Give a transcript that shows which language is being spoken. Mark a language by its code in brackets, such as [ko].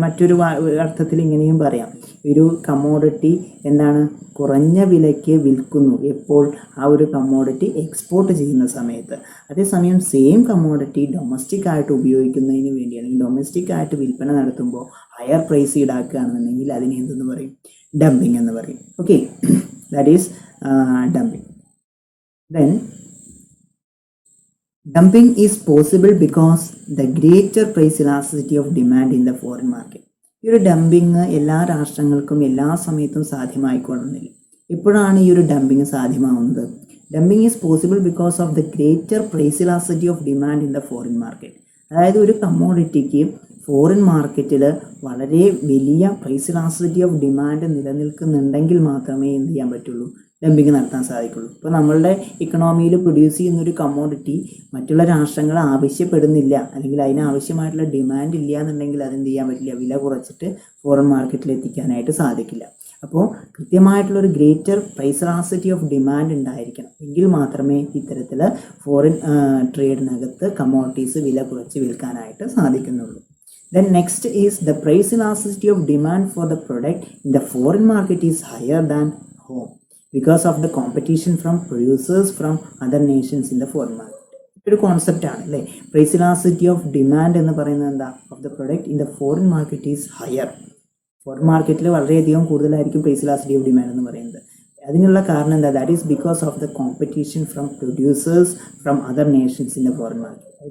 [ml] മറ്റൊരു അർത്ഥത്തിൽ ഇങ്ങനെയും പറയാം, ഒരു കമ്മോഡിറ്റി എന്താണ് കുറഞ്ഞ വിലയ്ക്ക് വിൽക്കുന്നു എപ്പോൾ, ആ ഒരു കമ്മോഡിറ്റി എക്സ്പോർട്ട് ചെയ്യുന്ന സമയത്ത്. അതേസമയം സെയിം കമ്മോഡിറ്റി ഡൊമസ്റ്റിക് ആയിട്ട് ഉപയോഗിക്കുന്നതിന് വേണ്ടി അല്ലെങ്കിൽ ഡൊമസ്റ്റിക് ആയിട്ട് വിൽപ്പന നടത്തുമ്പോൾ ഹയർ പ്രൈസ് ഈടാക്കുകയാണെന്നുണ്ടെങ്കിൽ അതിനെ എന്തെന്ന് പറയും, ഡംപിങ് എന്ന് പറയും. [en] Okay, that is dumping. Then dumping is possible because the greater price elasticity of demand in the foreign market. [ml] ഈ ഒരു ഡംപിങ് എല്ലാ രാഷ്ട്രങ്ങൾക്കും എല്ലാ സമയത്തും സാധ്യമായിക്കൊള്ളുന്നില്ല. എപ്പോഴാണ് ഈ ഒരു dumping സാധ്യമാവുന്നത്, [en] Dumping is possible because of the greater price elasticity of demand in the foreign market. [ml] അതായത് ഒരു കമ്മോഡിറ്റിക്ക് ഫോറിൻ മാർക്കറ്റിൽ വളരെ വലിയ പ്രൈസ് ഇലാസ്റ്റിസിറ്റി ഓഫ് ഡിമാൻഡ് നിലനിൽക്കുന്നുണ്ടെങ്കിൽ മാത്രമേ എന്ത് ചെയ്യാൻ പറ്റുള്ളൂ, ഡംപിങ് നടത്താൻ സാധിക്കുള്ളൂ. ഇപ്പോൾ നമ്മളുടെ ഇക്കണോമിയിൽ പ്രൊഡ്യൂസ് ചെയ്യുന്ന ഒരു കമ്മോഡിറ്റി മറ്റുള്ള രാഷ്ട്രങ്ങൾ ആവശ്യപ്പെടുന്നില്ല, അല്ലെങ്കിൽ അതിനാവശ്യമായിട്ടുള്ള ഡിമാൻഡ് ഇല്ല എന്നുണ്ടെങ്കിൽ അതെന്ത് ചെയ്യാൻ പറ്റില്ല, വില കുറച്ചിട്ട് ഫോറിൻ മാർക്കറ്റിൽ എത്തിക്കാനായിട്ട് സാധിക്കില്ല. അപ്പോൾ കൃത്യമായിട്ടുള്ളൊരു greater price elasticity of demand ഉണ്ടായിരിക്കണം, എങ്കിൽ മാത്രമേ ഇത്തരത്തിൽ ഫോറിൻ ട്രേഡിനകത്ത് കമ്മോഡിറ്റീസ് വില കുറച്ച് വിൽക്കാനായിട്ട് സാധിക്കുന്നുള്ളൂ. [en] Then next is the price elasticity of demand for the product in the foreign market is higher than home because of the competition from producers from other nations in the foreign market. [ml] ഒരു concept ആണ് അല്ലേ, [en] price elasticity of demand [ml] എന്ന് പറയുന്നത് എന്താ, [en] Of the product in the foreign market is higher. [ml] Foreign മാർക്കറ്റിൽ വളരെയധികം കൂടുതലായിരിക്കും price elasticity of demand എന്ന് പറയുന്നത്. അതിനുള്ള കാരണം എന്താ, [en] That is because of the competition from producers from other nations in the foreign market.